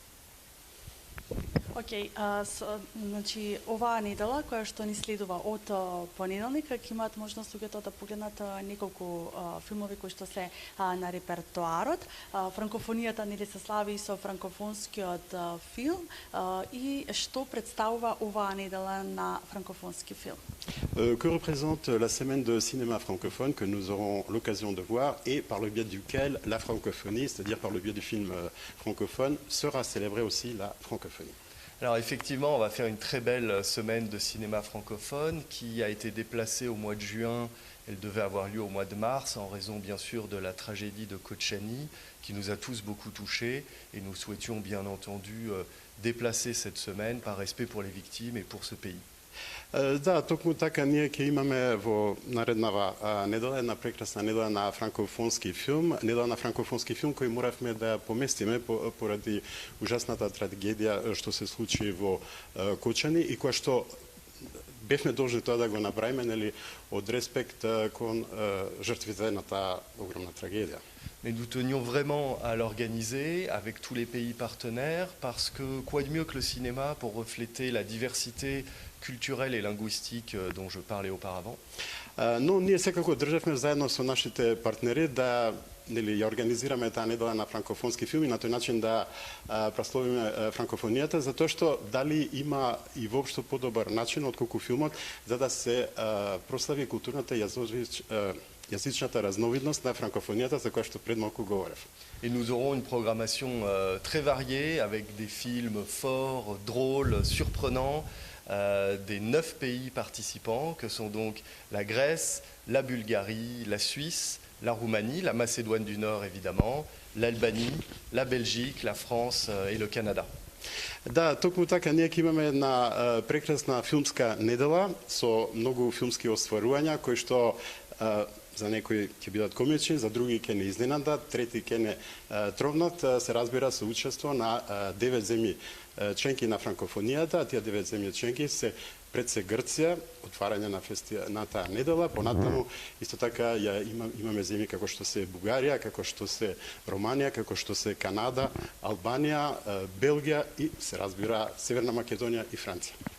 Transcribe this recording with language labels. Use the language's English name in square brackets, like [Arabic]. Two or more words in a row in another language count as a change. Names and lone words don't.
[Macedonian] Океј, значи оваа недела која што ни следува од понеделник, ќе имаат можност луѓето да погледнат неколку филмови кои што се на репертоарот. Франкофонијата нели се слави со франкофонскиот филм и што представува оваа недела на франкофонски филм? [French] Que représente la semaine de cinéma francophone que nous aurons l'occasion de voir et par le biais duquel la francophonie, c'est-à-dire par le biais du film francophone, sera célébrée aussi la francophonie. Alors effectivement, on va faire une très belle semaine de cinéma francophone qui a été déplacée au mois de juin. Elle devait avoir lieu au mois de mars en raison bien sûr de la tragédie de Kočani qui nous a tous beaucoup touchés et nous souhaitions bien entendu déplacer cette semaine par respect pour les victimes et pour ce pays. [Macedonian] Да, токму така ние ќе имаме во нареднава недела една прекрасна недела на франкофонски филм, недела на франкофонски филм кој моравме да поместиме поради ужасната трагедија што се случи во Кочани и која што бевме должни тоа да го направиме, нели, од респект кон жртвите на таа огромна трагедија. [French] Mais nous tenions vraiment à l'organiser avec tous les pays partenaires parce que quoi de mieux que le cinéma pour refléter la diversité culturelle et linguistique dont je parlais auparavant. [Macedonian] Но ние секако државме заедно со нашите партнери да нели ја организираме таа недела на франкофонски филм и на тој начин да прославиме франкофонијата, затоа што дали има и воопшто подобар начин отколку филмот за да се прослави културната јазичната разновидност на франкофонијата за која што пред малку говорев. [French] Et nous aurons une programmation très variée avec des films forts, drôles, surprenants des 9 pays participants que sont donc la Grèce, la Bulgarie, la Suisse, la Roumanie, la Macédoine du Nord évidemment, l'Albanie, la Belgique, la France et le Canada. [Macedonian] Да, токму така, ние ќе имаме една прекрасна филмска недела со многу филмски остварувања кои што за некои ќе бидат комични, за други ќе не изненадат, трети ќе не тровнат, се разбира со учество на 9 земји членки на франкофонијата, а тие 9 земји членки се пред се Грција, отварање на таа недела, понатаму исто така имаме земји како што се Бугарија, како што се Романија, како што се Канада, Албанија, Белгија и се разбира Северна Македонија и Франција.